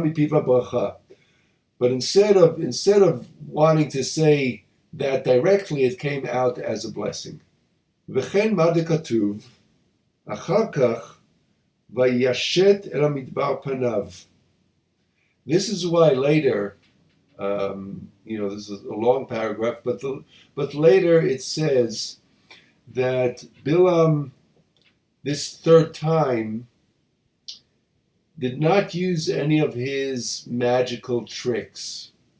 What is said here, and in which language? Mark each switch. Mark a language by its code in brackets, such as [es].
[en] But instead of wanting to say that directly, it came out as a blessing. [he] וכן מה דכתוב, אחר כך וישת אל המדבר פניו. [en] This is why later, this is a long paragraph, but later it says that Bilam, this third time, did not use any of his magical tricks.